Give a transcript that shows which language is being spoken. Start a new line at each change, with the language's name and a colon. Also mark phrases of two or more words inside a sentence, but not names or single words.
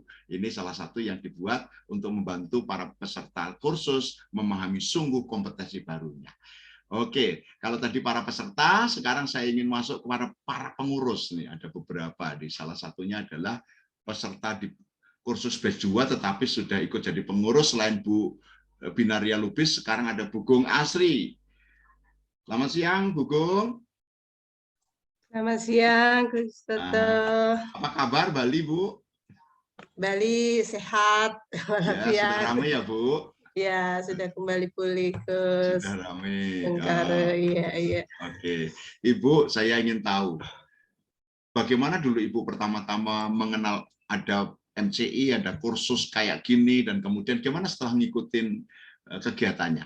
Indonesian: Ini salah satu yang dibuat untuk membantu para peserta kursus memahami sungguh kompetensi barunya. Oke, kalau tadi para peserta, sekarang saya ingin masuk kepada para pengurus. Nih, ada beberapa. Di salah satunya adalah peserta di kursus batch 2, tetapi sudah ikut jadi pengurus. Selain Bu Binaria Lubis, sekarang ada Bu Gung Asri. Selamat siang, Bu Gung. Selamat siang, Kristoto. Apa kabar Bali, Bu? Bali sehat, walafiat. Ya, sudah ramai ya, Bu? Ya, sudah kembali pulih ke sudah ramai. Iya. Oke, Ibu, saya ingin tahu bagaimana dulu Ibu pertama-tama mengenal ada MCI, ada kursus kayak gini, dan kemudian gimana setelah ngikutin kegiatannya?